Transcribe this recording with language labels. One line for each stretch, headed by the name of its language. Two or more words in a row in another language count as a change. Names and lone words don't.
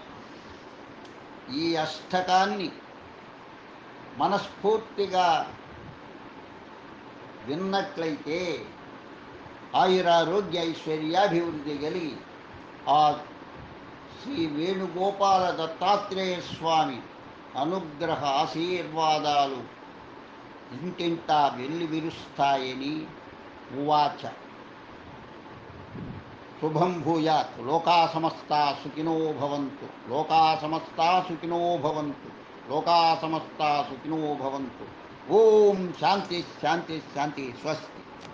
Telugu: ఈ అష్టకాన్ని మనస్ఫూర్తిగా విన్నట్లయితే ఆయురారోగ్య ఐశ్వర్యాభివృద్ధి కలిగి ఆ శ్రీ వేణుగోపాల దత్తాత్రేయ స్వామి అనుగ్రహ ఆశీర్వాదాలు ఇంటింటా వెళ్ళి విరుస్తాయని ఉవాచ.
Sanskrit: శుభం భూయాత్. లోకా సమస్తా సుఖినో భవంతు. లోకా సమస్తా సుఖినో భవంతు. లోకా సమస్తా సుఖినో భవంతు. ఓం శాంతి శాంతి శాంతి. స్వస్తి.